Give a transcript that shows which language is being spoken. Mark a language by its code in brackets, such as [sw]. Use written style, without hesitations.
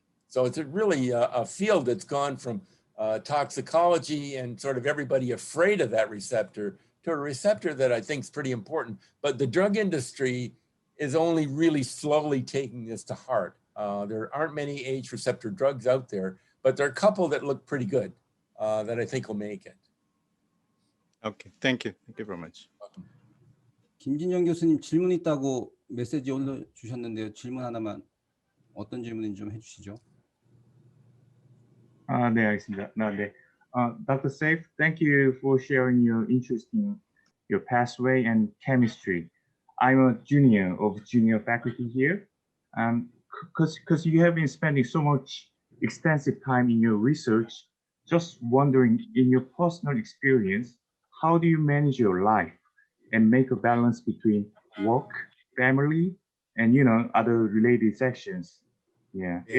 [en] So it's really a field that's gone from toxicology and sort of everybody afraid of that receptor to a receptor that I think is pretty important. But the drug industry is only really slowly taking this to heart. There aren't many AH receptor drugs out there, but there are a couple that look pretty good that I think will make it. Okay, thank you. Thank you very much. [ko] 김진영 교수님 질문 있다고 메시지 올려주셨는데요. 질문 하나만 어떤 질문인지 좀 해주시죠. 네, 알겠습니다. 네. Dr. [en] Saif, thank you for sharing your interest in your pathway and chemistry. I'm a junior faculty here. Because you have been spending so much extensive time in your research, just wondering, in your personal experience, how do you manage your life and make a balance between work, family, and, you know, other related sections? Yeah.